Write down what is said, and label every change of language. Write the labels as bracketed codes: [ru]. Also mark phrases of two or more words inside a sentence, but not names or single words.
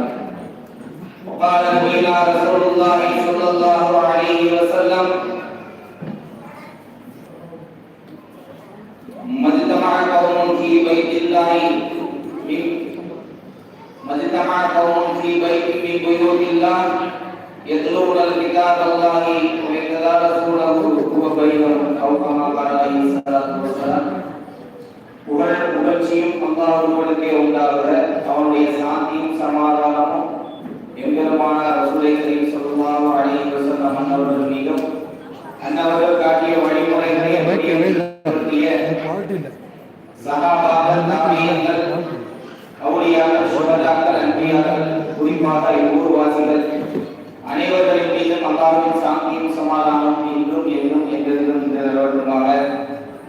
[ar] وقال نبينا رسول الله صلى الله عليه وسلم مجتمع قوم في بيت الله مجتمع قوم في بيت من بيوت الله يتلون الكتاب الله ويتدارسونه هو بينهم أو كما قال عليه الصلاة والسلام. [ta] புகழ்ச்சியும் அல்லாஹ்வுக்கே உண்டாக. அவனுடைய சாந்தியும் சமாதானமும் எம்பெருமான [ar] رسول الكريم صلى الله عليه وسلم [ta] அவர்கள் மீதும் அன்னவர்கள் காட்டிய வழிமுறைகளை பின்பற்றிய சஹாபாக்கள், தாபீன்கள், அவுலியாக்கள், சுஹதாக்கள், அன்பியாக்கள், குறிப்பாக ஊர்வாசிகள் அனைவர்களின் மீதும் அல்லாஹ்வின் சாந்தியும் சமாதானம் இன்றும் என்றும் என்றென்றும் நிலவட்டுமாக.